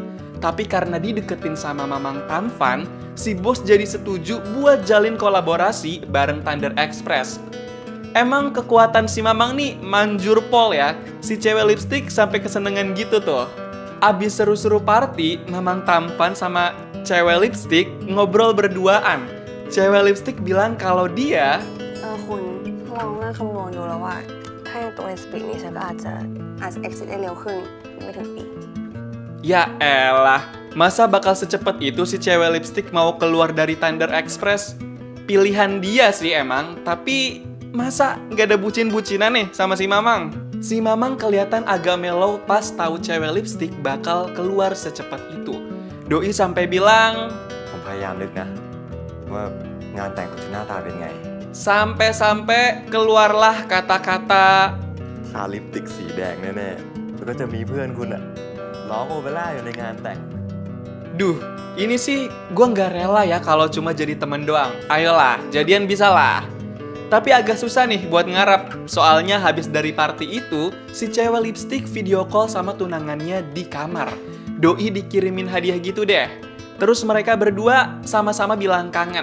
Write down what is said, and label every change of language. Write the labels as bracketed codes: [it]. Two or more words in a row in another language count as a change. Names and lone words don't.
[id] Tapi karena dideketin sama Mamang Tampan, si bos jadi setuju buat jalin kolaborasi bareng Thunder Express. Emang kekuatan si Mamang nih manjur pol ya. Si cewek lipstick sampai kesenengan gitu tuh. Abis seru-seru party, Mamang Tampan sama cewek lipstick ngobrol berduaan. Cewek lipstick bilang kalau dia [th] คุณลองนั่งคำนวณดูแล้วว่าถ้ายังตรงในสปีดนี้ฉันก็อาจจะ exit ได้เร็วขึ้นไม่ถึงปี [id] Ya elah, masa bakal secepat itu si cewek lipstick mau keluar dari Thunder Express? Pilihan dia sih emang, tapi masa nggak ada bucin-bucinan nih sama si Mamang? Si Mamang kelihatan agak mellow pas tahu cewek lipstick bakal keluar secepat itu. Doi sampai bilang, [th] ผมพยายามนึกนะว่างานแต่งคุณจะหน้าตาเป็นไง [id] sampai keluarlah kata-kata [th] ทาลิปสติกสีแดงแน่ๆแล้วก็จะมีเพื่อนคุณอะร้องโอเปร่าอยู่ในงานแต่ง [id] Duh, ini sih gue nggak rela ya kalau cuma jadi temen doang. Ayolah, jadian bisa lah. Tapi agak susah nih buat ngarap. Soalnya habis dari party itu, si cewek lipstick [en] video call [id] sama tunangannya di kamar. Doi dikirimin hadiah gitu deh. Terus mereka berdua sama-sama bilang kangen.